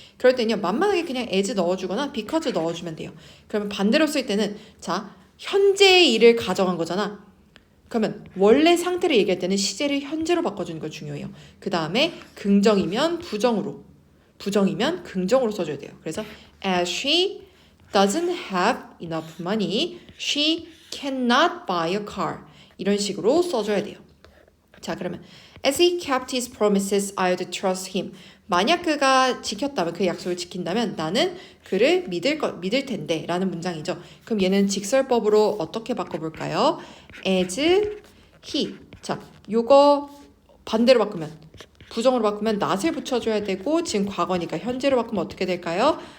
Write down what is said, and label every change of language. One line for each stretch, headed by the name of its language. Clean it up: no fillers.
Korean: 그럴 때는요 만만하게 그냥 as 넣어주거나 because 넣어주면 돼요. 그러면 반대로 쓸 때는 자 현재의 일을 가정한 거잖아. 그러면 원래 상태를 얘기할 때는 시제를 현재로 바꿔주는 거 중요해요. 그 다음에 긍정이면 부정으로, 부정이면 긍정으로 써줘야 돼요.
English: 그래서 as she doesn't have enough money, she cannot buy a car.
Korean: 이런 식으로 써줘야 돼요. 자, 그러면
English: as he kept his promises, I'd trust him.
Korean: 만약 그가 지켰다면, 그 약속을 지킨다면 나는 그를 믿을 텐데 라는 문장이죠. 그럼 얘는 직설법으로 어떻게 바꿔볼까요?
English: as he.
Korean: 자, 요거 반대로 바꾸면, 부정으로 바꾸면 not을 붙여줘야 되고 지금 과거니까 현재로 바꾸면 어떻게 될까요?